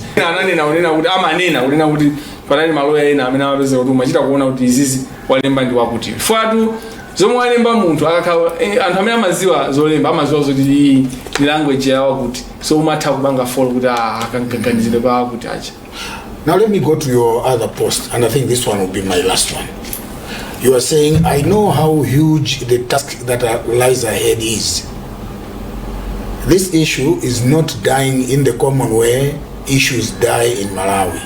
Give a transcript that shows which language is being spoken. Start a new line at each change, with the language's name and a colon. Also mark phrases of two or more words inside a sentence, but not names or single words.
Nyanja: Ananena unena kuti amanena kunena kuti panali maloya ena amene amapeza kuti umachita kuona kuti izizi walemba ndi wakuti fatu zomwe walemba munthu akakhala anthu amene amaziwa zolemba amaziwa zoti iyi ndi language yawo kuti so umatha kupanga follow kuti akanganizire kwa kuti acha.
English: Now let me go to your other post, and I think this one will be my last one. You are saying, I know how huge the task that lies ahead is. this issue is not dying in the common way issues die in Malawi.